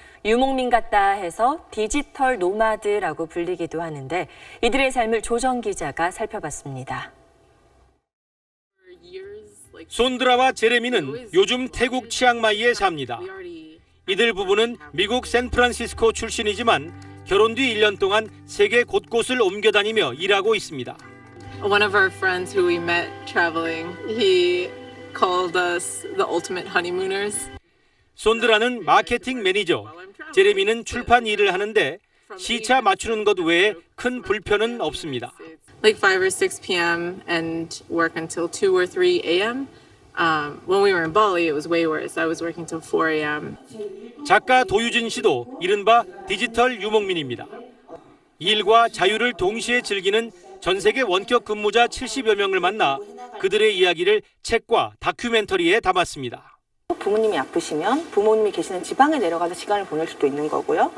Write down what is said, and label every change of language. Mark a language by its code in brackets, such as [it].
[ko] 유목민 같다 해서 디지털 노마드라고 불리기도 하는데 이들의 삶을 조정 기자가 살펴봤습니다. 손드라와 제레미는 요즘 태국 치앙마이에 삽니다. 이들 부부는 미국 샌프란시스코 출신이지만 결혼 뒤 1년 동안 세계 곳곳을 옮겨 다니며 일하고 있습니다. [en] One of our friends who we met traveling, he called us the ultimate honeymooners. [ko] 손드라는 마케팅 매니저, 제레미는 출판 일을 하는데 시차 맞추는 것 외에 큰 불편은 없습니다. [en] Like 5 or 6 p.m. and work until 2 or 3 a.m. When we were in Bali, it was way worse. I was working till 4 a.m. [ko] 작가 도유진 씨도 이른바 디지털 유목민입니다. 일과 자유를 동시에 즐기는 전 세계 원격 근무자 70여 명을 만나 그들의 이야기를 책과 다큐멘터리에 담았습니다. 부모님이 아프시면 부모님이 계시는 지방에 내려가서 시간을 보낼 수도 있는 거고요.